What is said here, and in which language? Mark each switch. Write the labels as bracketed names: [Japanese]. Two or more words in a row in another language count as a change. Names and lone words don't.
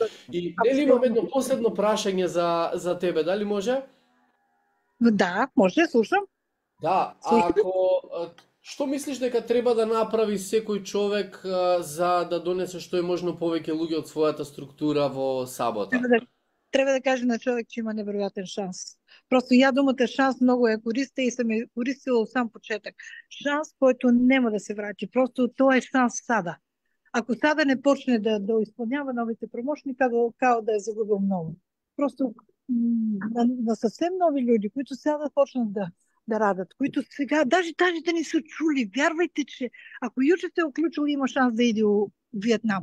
[Macedonian] И нели имам едно последно прашање за тебе, дали може? Да, може, слушам. Да, што мислиш дека треба да направи секој човек за да донесе што е можно повеќе луѓе од својата структура во сабота? [Bulgarian] Трябва да каже на човек, че има невероятен шанс. Просто я думата шанс много я користя и съм я користила от сам почетък. Шанс, който няма да се врати. Просто то е шанс сада. Ако сада не почне да изпълнява новите промощни, као да е загубил много. Просто на съвсем нови люди, които сега да почнат да радат, които сега, даже да не са чули, вярвайте, че ако Юче се е оключил, има шанс да иде в Виетнам.